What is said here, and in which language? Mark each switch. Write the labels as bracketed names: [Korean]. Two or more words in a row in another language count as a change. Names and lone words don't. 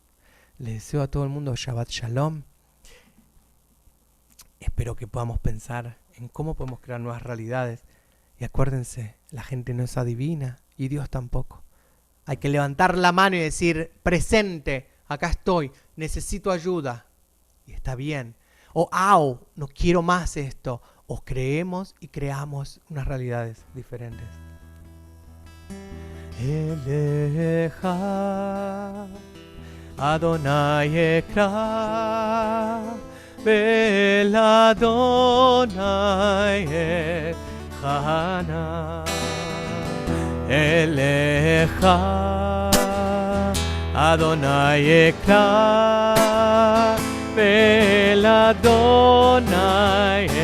[Spanish] Les deseo a todo el mundo [Hebrew] שבת שלום. [Spanish] Espero que podamos pensar en cómo podemos crear nuevas realidades Y acuérdense, la gente no es adivina y Dios tampoco. Hay que levantar la mano y decir, presente, acá estoy, necesito ayuda. Y está bien. O, au, no quiero más esto. O creemos y creamos unas realidades diferentes. [Hebrew] אליך יהוה אקרא ואל אדני אתחנן אליך יהוה אקרא ואל אדני